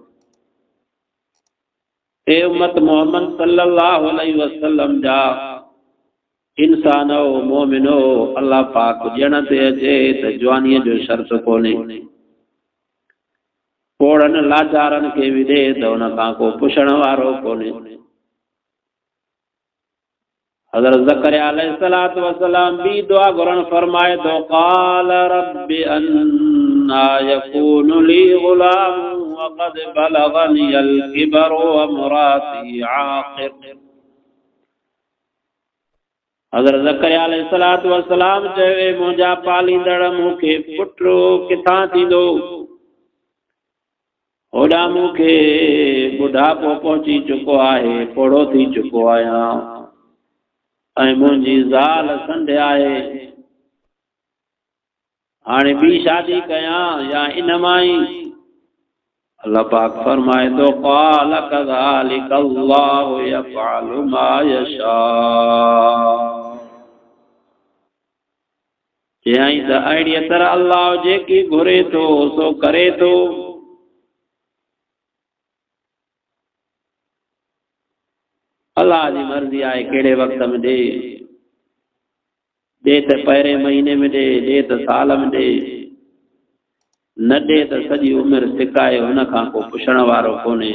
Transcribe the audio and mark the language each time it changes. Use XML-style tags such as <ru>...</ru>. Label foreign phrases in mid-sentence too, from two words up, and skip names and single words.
<sd>ए उम्मत मोहम्मद</sd> <ar>صلى الله عليه وسلم</ar> <sd>जा इंसानो मोमिनो, अल्लाह पाक ॼण ते अचे त जवानीअ जो शर्त कोन्हे। पोड़न लाचारन के भी दे त उन खां को पुछण वारो कोन्हे। हज़रत ज़करिया</sd> <ar>عليه الصلاة والسلام</ar> <sd>भी दुआ घुरण फरमाए तो</sd> <ar>قال رب أنى يكون لي غلام وقد بلغني الكبر وامرأتي عاقر.</ar> <sd>हज़रत ज़करिया</sd> <ar>عليه الصلاة والسلام</ar> <sd>चवे मुंहिंजा पालींदड़ मूंखे पुटु किथां थींदो, होॾां मूंखे बुढ़ापो पहुची चुको आहे, पोड़ो थी चुको आहियां ऐं मुंहिंजी ज़ाल संढे आहे। हाणे ॿी शादी कयां या इन मां ई? अल्लाह पाक फरमाए थो</sd> <ar>قال كذلك الله يفعل ما يشاء.</ar> <sd>चयई त अहिड़ीअ तरह अल्लाह जेकी घुरे थो सो करे थो। अल्लाह जी मर्ज़ी आहे कहिड़े वक़्त में ॾे त पहिरें महीने में ॾे त साल में ॾे, न ॾे त सॼी उमिरि सिकाए, हुन खां को पुछण वारो कोन्हे।</sd>